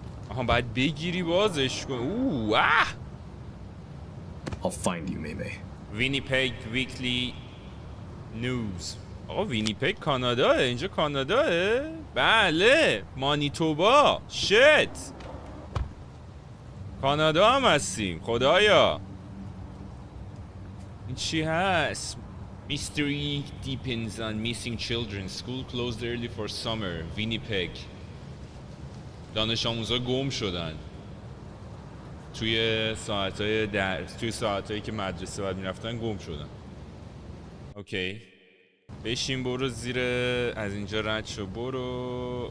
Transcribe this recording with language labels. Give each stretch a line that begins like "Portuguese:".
Persian: آها باید بگیری بازش کن.
English: I'll find you, Maymay.
Persian: وینیپگ ویکلی نیوز. آقا وینیپگ کاناداه؟ اینجا کاناداه؟ بله، مانیتوبا. شت، کانادا هم هستیم. خدایا این چی هست؟
English: Mystery deepens on missing children. School closed early for summer.
Persian: وینیپگ. دانش آموزا گم شدن توی ساعتهای درس، توی ساعتهایی که مدرسه باید میرفتن گم شدن. اوکی، بشین برو زیر، از اینجا رد شو برو.